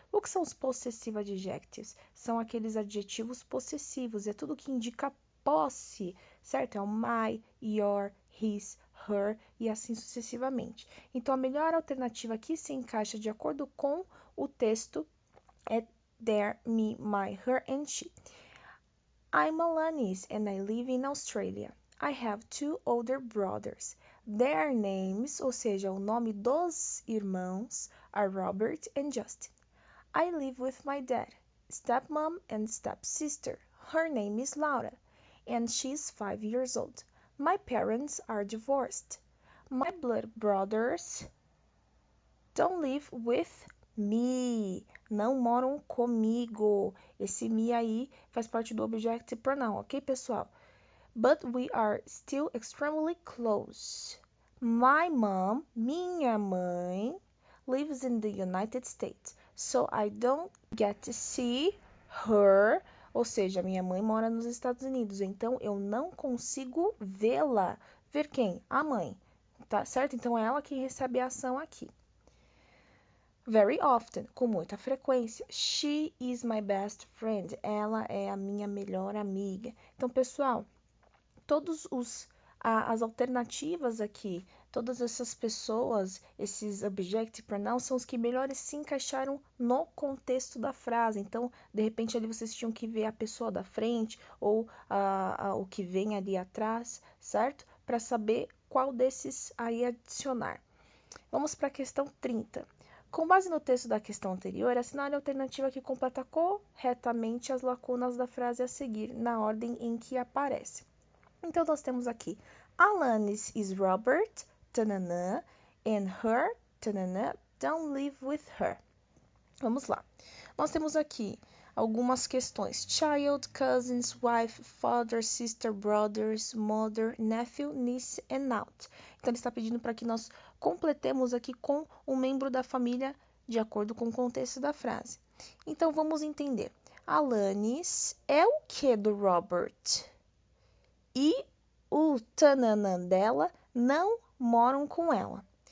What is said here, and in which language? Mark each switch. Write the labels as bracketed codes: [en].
[pt] O que são os possessive adjectives? São aqueles adjetivos possessivos, é tudo que indica posse, certo? É o my, your, his, her e assim sucessivamente. Então, a melhor alternativa que se encaixa de acordo com o texto é there, me, my, her and she. [en] I'm Alanis and I live in Australia. I have two older brothers. Their names, [pt] ou seja, o nome dos irmãos, [en] are Robert and Justin. I live with my dad, stepmom and stepsister. Her name is Laura, and she's 5 years old. My parents are divorced. My blood brothers don't live with me. [pt] Não moram comigo. Esse me aí faz parte do object pronoun, ok, pessoal? [en] But we are still extremely close. My mom, [pt] minha mãe, [en] lives in the United States, so I don't get to see her. [pt] Ou seja, minha mãe mora nos Estados Unidos, então eu não consigo vê-la. Ver quem? A mãe, tá certo? Então é ela que recebe a ação aqui. [en] Very often, [pt] com muita frequência. [en] She is my best friend. [pt] Ela é a minha melhor amiga. Então, pessoal, todas as alternativas aqui, todas essas pessoas, esses object pronouns são os que melhores se encaixaram no contexto da frase. Então, de repente, ali vocês tinham que ver a pessoa da frente ou o que vem ali atrás, certo? Para saber qual desses aí adicionar. Vamos para a questão 30. Com base no texto da questão anterior, assinale a alternativa que completa corretamente as lacunas da frase a seguir, na ordem em que aparece. Então, nós temos aqui, [en] Alanis is Robert, tananã, and her, tananã, don't live with her. [pt] Vamos lá. Nós temos aqui algumas questões. [en] Child, cousins, wife, father, sister, brothers, mother, nephew, niece and aunt. [pt] Então, ele está pedindo para que nós completemos aqui com um membro da família de acordo com o contexto da frase. Então, vamos entender. Alanis é o que do Robert? E o tananã dela não moram com ela.